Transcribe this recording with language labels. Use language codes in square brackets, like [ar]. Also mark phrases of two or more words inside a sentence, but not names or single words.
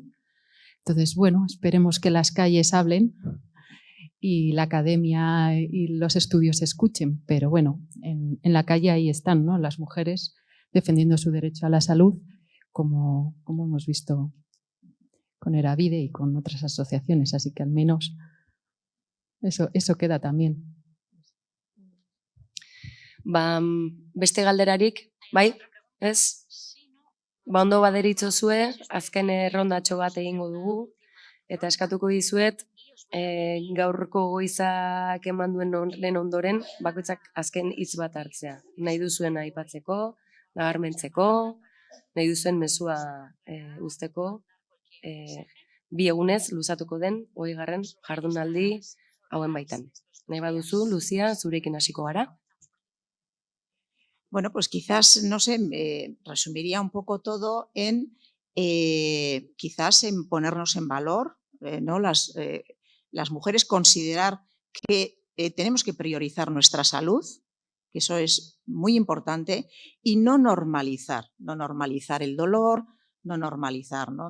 [es] Entonces, bueno, esperemos que las calles hablen y la academia y los estudios escuchen, pero bueno, en la calle ahí están, ¿no? Las mujeres defendiendo su derecho a la salud, como hemos visto con Eravide y con otras asociaciones, así que al menos eso queda también. [eu] Beste galderarik, bai? Ez? Ondo baderitzozue, azken errondatxo bat egingo dugu, eta eskatuko dizuet, gaurko goizak eman duen lehen ondoren, bakoitzak azken hitz bat hartzea. Nahi duzuen aipatzeko, nabarmentzeko, nahi duzuen mezua uzteko, 2 egunez luzatuko den 20. jardunaldi hauen baitan. Nahi baduzu, Lucia, zurekin hasiko gara. [es] Bueno, pues quizás, no sé, resumiría un poco todo en quizás en ponernos en valor, ¿no? Las mujeres considerar que tenemos que priorizar nuestra salud, que eso es muy importante, y no normalizar el dolor, no normalizar, ¿no?